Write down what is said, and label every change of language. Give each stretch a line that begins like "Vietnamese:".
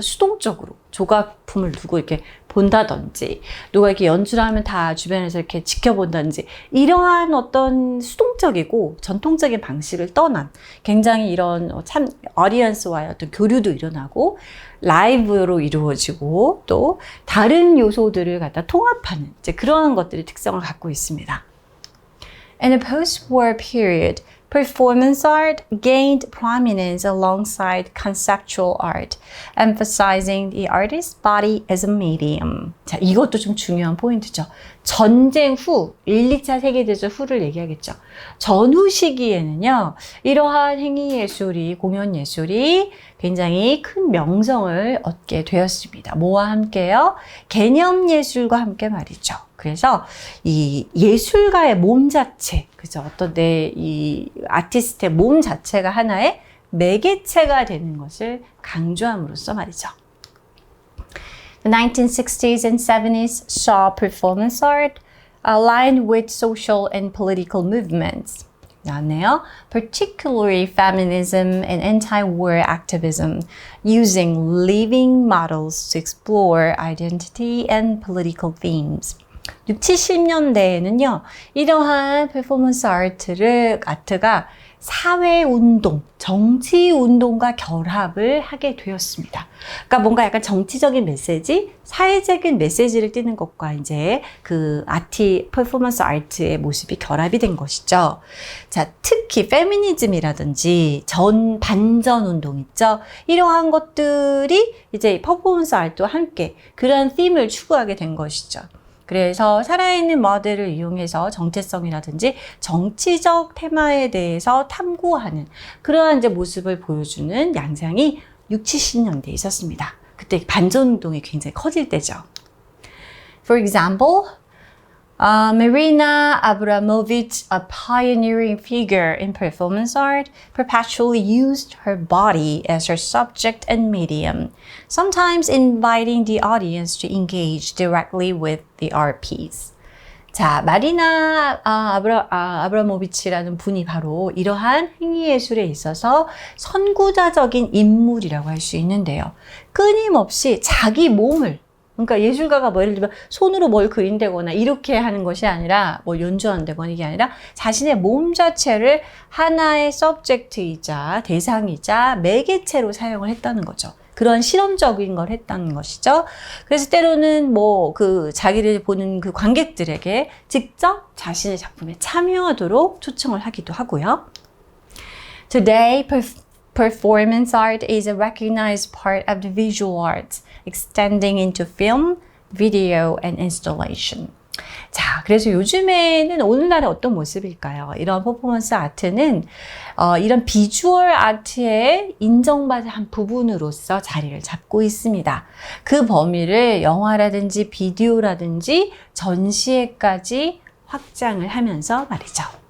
Korean: 수동적으로 조각품을 두고 이렇게 본다든지, 누가 이렇게 연주를 하면 다 주변에서 이렇게 지켜본다든지, 이러한 어떤 수동적이고 전통적인 방식을 떠난 굉장히 이런 어디언스와의 어떤 교류도 일어나고 라이브로 이루어지고 또 다른 요소들을 갖다 통합하는 이제 그런 것들이 특성을 갖고 있습니다.
English: In the post-war period, performance art gained prominence alongside conceptual art, emphasizing the artist's body as a medium.
Korean: 자, 이것도 좀 중요한 포인트죠. 전쟁 후, 1, 2차 세계대전 후를 얘기하겠죠. 전후 시기에는요, 이러한 행위예술이, 공연예술이 굉장히 큰 명성을 얻게 되었습니다. 뭐와 함께요? 개념예술과 함께 말이죠. 그래서 이 예술가의 몸 자체, 그죠? 어떤 이 아티스트의 몸 자체가 하나의 매개체가 되는 것을 강조함으로써 말이죠.
English: The 1960s and 70s saw performance art aligned with social and political movements.
Korean: 나왔네요.
English: Particularly feminism and anti-war activism using living models to explore identity and political themes.
Korean: 60, 70년대에는요, 이러한 퍼포먼스 아트가 사회운동, 정치운동과 결합을 하게 되었습니다. 그러니까 뭔가 약간 정치적인 메시지, 사회적인 메시지를 띠는 것과 이제 그 퍼포먼스 아트의 모습이 결합이 된 것이죠. 자, 특히 페미니즘이라든지 반전운동 있죠? 이러한 것들이 이제 퍼포먼스 아트와 함께 그러한 팀을 추구하게 된 것이죠. 그래서 살아있는 모델을 이용해서 정체성이라든지 정치적 테마에 대해서 탐구하는 그러한 이제 모습을 보여주는 양상이 60, 70년대에 있었습니다. 그때 반전운동이 굉장히 커질 때죠.
English: For example, Marina Abramovich, a pioneering figure in performance art, perpetually used her body as her subject and medium, sometimes inviting the audience to engage directly with the art piece.
Korean: 자, 마리나 아브라모비치라는 분이 바로 이러한 행위예술에 있어서 선구자적인 인물이라고 할 수 있는데요. 끊임없이 자기 몸을 그러니까 예술가가 뭐 예를 들면 손으로 뭘 그린다거나 이렇게 하는 것이 아니라 뭐 연주한다거나 이게 아니라 자신의 몸 자체를 하나의 서브젝트이자 대상이자 매개체로 사용을 했다는 거죠. 그런 실험적인 걸 했다는 것이죠. 그래서 때로는 뭐 그 자기를 보는 그 관객들에게 직접 자신의 작품에 참여하도록 초청을 하기도 하고요.
English: Today, performance art is a recognized part of the visual arts, extending into film, video, and installation.
Korean: 자, 그래서 요즘에는 오늘날의 어떤 모습일까요? 이런 퍼포먼스 아트는 이런 비주얼 아트의 인정받은 한 부분으로서 자리를 잡고 있습니다. 그 범위를 영화라든지 비디오라든지 전시회까지 확장을 하면서 말이죠.